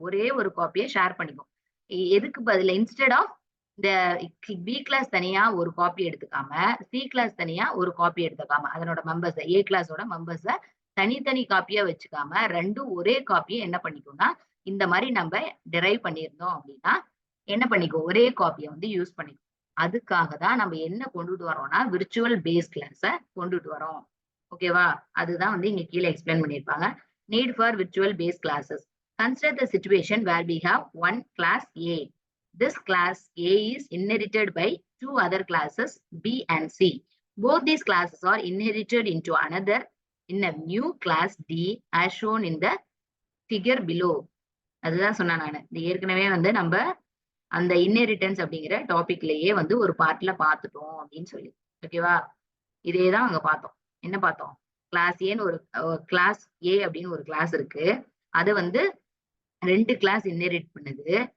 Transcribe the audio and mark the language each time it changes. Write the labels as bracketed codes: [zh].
[ta] ஒரே ஒரு காப்பியை ஷேர் பண்ணிக்கும். எதுக்கு பதில இன்ஸ்டெட் ஆஃப் இந்த பி கிளாஸ் தனியா ஒரு காப்பி எடுத்துக்காம சி கிளாஸ் தனியா ஒரு காப்பி எடுத்துக்காம அதனோட மெம்பர்ஸ் ஏ கிளாஸோட மெம்பர்ஸ தனித்தனி காப்பியா வச்சுக்காம ரெண்டும் ஒரே காப்பியை என்ன பண்ணிக்கும்னா, இந்த மாதிரி நம்ம டெரைவ் பண்ணியிருந்தோம் அப்படின்னா என்ன பண்ணிக்கும்? ஒரே காப்பியை வந்து யூஸ் பண்ணிக்கும். அதுக்காக தான் நம்ம என்ன கொண்டுட்டு வரோம்னா விர்ச்சுவல் பேஸ் கிளாஸ கொண்டுட்டு வரோம். ஓகேவா? அதுதான் வந்து இங்க கீழே எக்ஸ்பிளைன் பண்ணிருப்பாங்க. [en] Need for virtual base classes. Consider the situation where we have one class A. This class A is inherited by two other classes B and C. Both these classes are inherited into another in a new class D as shown in the figure below. [ta] அதுதான் சொன்னேன் நானு. இது ஏற்கனவே வந்து நம்ம அந்த inheritance அப்படிங்கிற டாபிக்லயே வந்து ஒரு பார்ட்ல பார்த்துட்டோம் அப்படின்னு சொல்லி. ஓகேவா? இதேதான் அங்க பார்த்தோம். என்ன பார்த்தோம்? கிளாஸ் ஏன்னு ஒரு கிளாஸ் ஏ அப்படின்னு ஒரு கிளாஸ் இருக்கு. அது வந்து 2 கிளாஸ் இன்னெரிட் பண்ணுது.